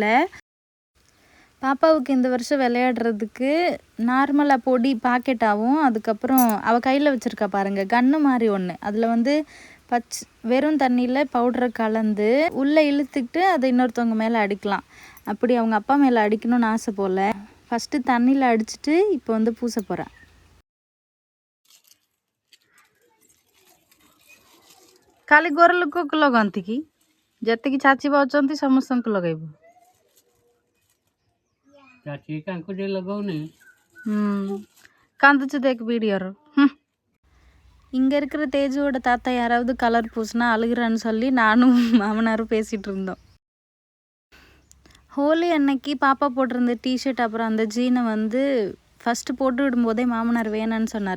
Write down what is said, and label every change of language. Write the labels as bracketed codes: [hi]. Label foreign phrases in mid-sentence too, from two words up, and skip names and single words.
[ta] பாப்பாவுக்கு இந்த வருஷம் விளையாடுறதுக்கு நார்மலாக பொடி பாக்கெட்டாகவும், அதுக்கப்புறம் அவள் கையில் வச்சுருக்கா பாருங்கள் கன்று மாதிரி ஒன்று. அதில் வந்து வெறும் தண்ணியில் பவுடரை கலந்து உள்ளே இழுத்துக்கிட்டு அதை இன்னொருத்தவங்க மேலே அடிக்கலாம். அப்படி அவங்க அப்பா மேலே அடிக்கணும்னு ஆசை போல். ஃபஸ்ட்டு தண்ணியில் அடிச்சுட்டு இப்போ வந்து பூச போகிறேன். [or] ଖାଲି ଗୋର ଲୋକକୁ ଲଗାନ୍ତି କି? ଯେତିକି ଚାଚୀ ପାଉଛନ୍ତି ସମସ୍ତଙ୍କୁ ଲଗାଇବୁ। କାନ୍ଦୁଛୁ ଦେଖ வீடியோର. [ta] இங்கே இருக்கிற தேஜுவோட தாத்தா யாராவது கலர் பூசினா அழுகிறான்னு சொல்லி நானும் மாமனாரும் பேசிகிட்டு இருந்தோம். ஹோலி அன்னைக்கு பாப்பா போட்டிருந்த டிஷர்ட் அப்புறம் அந்த ஜீனை வந்து ஃபஸ்ட்டு போட்டு விடும்போதே மாமனார் வேணான்னு சொன்னார்.